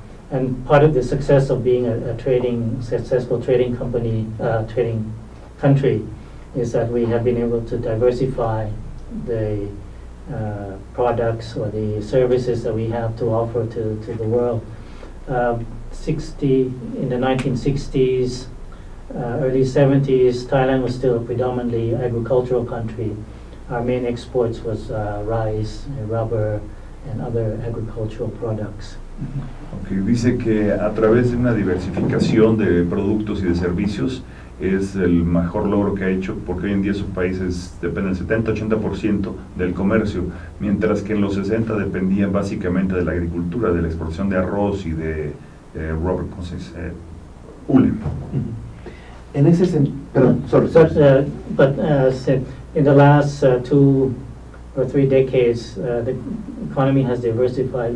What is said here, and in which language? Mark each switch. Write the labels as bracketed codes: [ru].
[en] And part of the success of being a successful trading company, trading country, is that we have been able to diversify the products or the services that we have to offer to the world. in the 1960s, early 70s, Thailand was still a predominantly agricultural country. Our main exports was rice, rubber, and other agricultural products. [es] Okay, dice que a través de una diversificación de productos y de servicios es el mejor logro que ha hecho, porque hoy en día su país depende del 70-80% del comercio, mientras que en los 60 dependían básicamente de la agricultura, de la exportación de arroz y de rubber, ¿cómo se dice? Hule. En ese sentido, perdón, sorry. [en] But in the last 2 or 3 decades, the economy has diversified.